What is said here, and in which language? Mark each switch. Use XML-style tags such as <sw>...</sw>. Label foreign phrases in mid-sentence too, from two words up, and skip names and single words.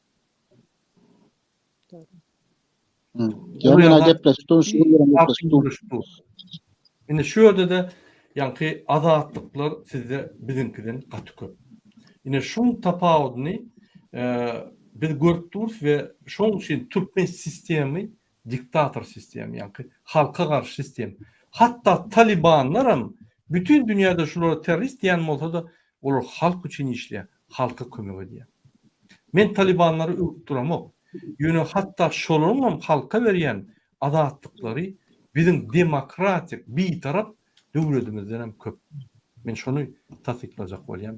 <tk>Ýa-ni gepleşip durun. Ine şu ýerde de ýanky azatlıklar sizde bizinkiden gaty köp. Ine şoň tapawudyny biz görüp durus we şoň üçin Türkmen sistemi diktator sistemi, ýanky halka garşy sistem. Hatta Talibanlaram bütün dünyada şulara terörist diýen bolsa da olar halk üçin işleýär, halka kömek edýär. Men Talibanlary öpduramok. Ýöne hatta şolaryň halka berýän azatlyklary bizim demokratik bir taraf döwletimizden hem köp. Men şonu tasdiklajak bolýam.</tk>